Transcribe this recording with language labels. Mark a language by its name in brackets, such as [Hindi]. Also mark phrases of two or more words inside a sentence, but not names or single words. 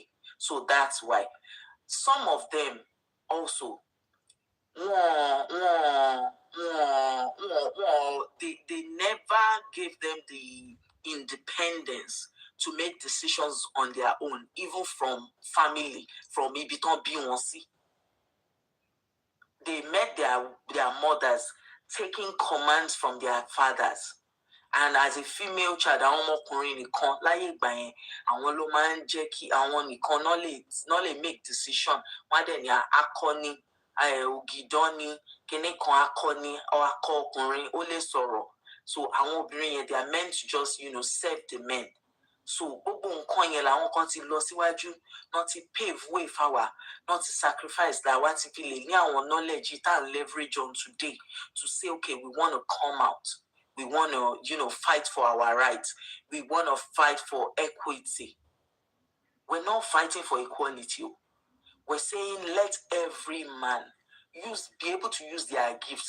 [English] So that's why some of them also, they never gave them the independence to make decisions on their own, even from family, from Ibiton Bionsi. They met their mothers taking commands from their fathers. And as a female child, [Yoruba] àwọn ọmọkùnrin nìkan láyé ìgbà yẹn, àwọn ló máa ń jẹ́ kí àwọn nìkan náà lè [English] make decision. [Yoruba] Wọ́n á dẹ̀ ní akọni, ògìdán ni, kíní kan akọni, akọ ọkùnrin, ó lè sọ̀rọ̀. So àwọn obìnrin yẹn, [English] they are meant to just, serve the men. [Yoruba] So gbogbo nǹkan yẹn làwọn kan ti lọ síwájú, náà ti [English] pave way [Yoruba] fáwa, náà ti sacrifice làwa ti fi lè ní àwọn knowledge tá à ń [English] leverage on today to say, okay, we want to come out. We want to, fight for our rights. We want to fight for equity. We're not fighting for equality. We're saying let every man be able to use their gifts.